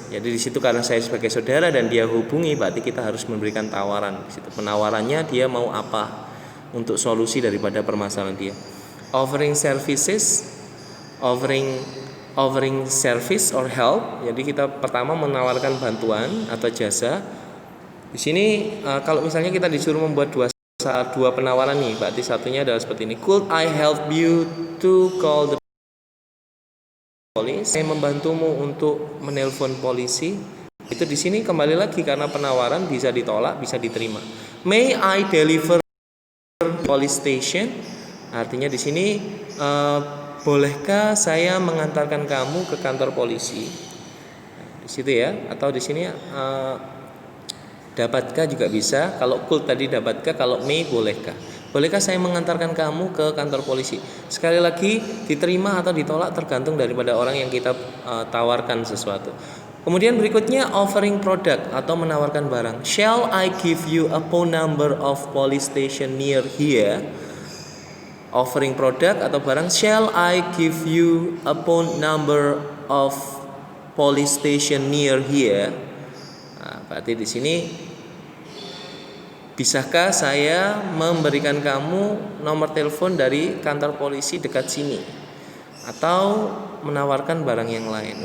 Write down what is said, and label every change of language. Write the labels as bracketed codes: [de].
[id] Jadi di situ karena saya sebagai saudara dan dia hubungi, berarti kita harus memberikan tawaran. Di situ penawarannya dia mau apa untuk solusi daripada permasalahan dia. [en] Offering services, offering service or help. [id] Jadi kita pertama menawarkan bantuan atau jasa. Di sini kalau misalnya kita disuruh membuat dua penawaran nih, berarti satunya adalah seperti ini. [en] Could I help you to call the police? [id] Saya membantumu untuk menelpon polisi. Itu di sini kembali lagi karena penawaran bisa ditolak, bisa diterima. [en] May I deliver police station? [id] Artinya di sini bolehkah saya mengantarkan kamu ke kantor polisi? Di situ ya, atau di sini dapatkah juga bisa. Kalau could tadi dapatkah, kalau may bolehkah. Bolehkah saya mengantarkan kamu ke kantor polisi? Sekali lagi, diterima atau ditolak tergantung daripada orang yang kita tawarkan sesuatu. Kemudian berikutnya offering product atau menawarkan barang. [en] Shall I give you a phone number of police station near here? Offering product [id] atau barang. [en] Shall I give you a phone number of police station near here? [id] Nah, berarti di sini bisakah saya memberikan kamu nomor telepon dari kantor polisi dekat sini, atau menawarkan barang yang lain.